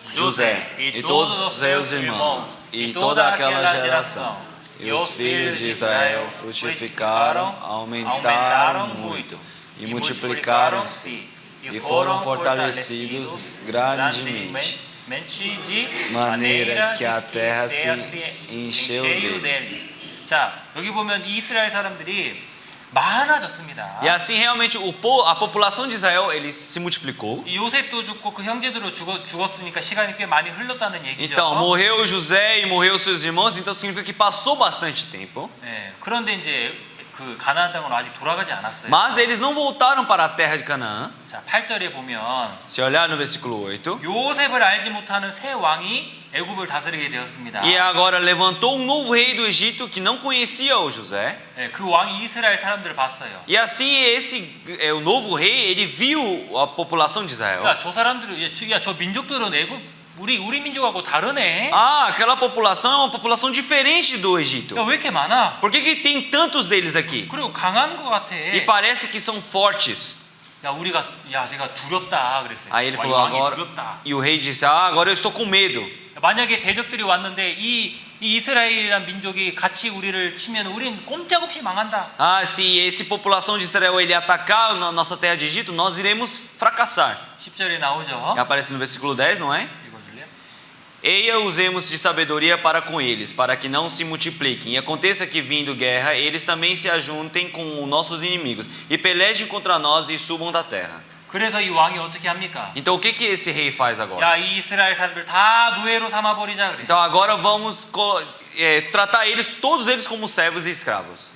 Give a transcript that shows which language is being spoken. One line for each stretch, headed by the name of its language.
Portuguese: José e todos os seus irmãos e toda aquela geração. E os filhos de Israel frutificaram, aumentaram muito e multiplicaram-se e foram fortalecidos grandemente, de maneira que a terra se encheu deles.
Korean: 자, 여기 보면 이 이스라엘 사람들이 많아졌습니다.
Portuguese: E assim realmente a população de Israel ele se multiplicou.
Korean: 이 요셉도 죽고 그 형제들도 죽었으니까 시간이 꽤 많이 흘렀다는 얘기죠.
Portuguese: Então morreu José e morreu seus irmãos, então significa que passou bastante tempo.
Korean: 네, 그런데 이제 그 가나안 땅으로 아직 돌아가지 않았어요.
Portuguese: Mas eles não voltaram para a terra de Canaã.
Korean: 자, 8절에 보면
Portuguese: Se olhar no versículo 8.
Korean: 요셉을 알지 못하는 새 왕이 애굽을 다스리게 되었습니다.
Portuguese: E agora levantou um novo rei do Egito que não conhecia o José.
Korean: 네, 그 왕이 이스라엘 사람들을 봤어요.
Portuguese: E assim o novo rei, ele viu a população de Israel.
Korean: 야, 저 사람들은 야, 저 민족들은 애굽 우리 민족하고 다르네.
Portuguese: Ah, aquela população é uma população diferente do Egito.
Korean: 야, 왜 이렇게 많아?
Portuguese: Por que tem tantos deles aqui?
Korean: 그리고 강한 것 같아.
Portuguese: E parece que são fortes.
Korean: 야, 내가 두렵다 그랬어요.
Portuguese: Aí ele
Korean: 와, 이
Portuguese: falou
Korean: 왕이
Portuguese: agora,
Korean: 두렵다.
Portuguese: e o rei disse: Ah, agora eu estou com medo.
Korean: 만약에 대적들이 왔는데 이 이스라엘이란 민족이 같이 우리를 치면 우린 꼼짝없이 망한다.
Portuguese: Ah, se essa população de Israel ele atacar a nossa terra de Egito, nós iremos fracassar.
Korean: 10절에 나오죠.
Portuguese: E aparece no versículo 10, não é?
Korean: 읽어줄래요?
Portuguese: Eia usemos de sabedoria para com eles, para que não se multipliquem. E aconteça que, vindo guerra, eles também se ajuntem com nossos inimigos e pelejem contra nós e subam da terra.
Korean: 그래서 이 왕이 어떻게 합니까?
Portuguese: Então o que esse rei faz agora?
Korean: 야, 이 이스라엘 사람들 다 노예로 삼아 버리자 그래.
Portuguese: Então agora vamos tratar eles, todos eles como servos e escravos.